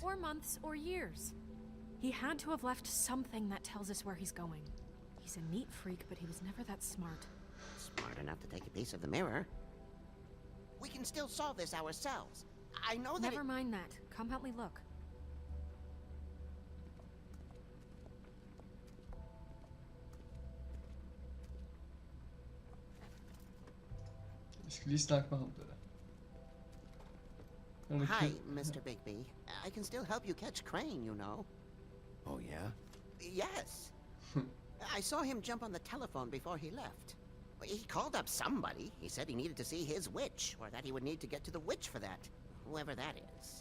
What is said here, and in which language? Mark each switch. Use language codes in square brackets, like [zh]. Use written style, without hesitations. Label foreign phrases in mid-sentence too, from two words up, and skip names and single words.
[en] Or months or years. He had to have left something that tells us where he's going. He's a neat freak, but he was never that smart. Smart enough to take a piece of the mirror. We can still solve this ourselves. I know that Never mind that. Come help me look. [da] Jeg skal lige snakke med ham der. Han er [en] Hi, ked- Mr. Bigby. I can still help you catch Crane, you know. Oh, yeah? Yes. I saw him jump on the telephone before he left. He called up somebody. He said he needed to see his witch, or that he would need to get to the witch for that. Whoever that is.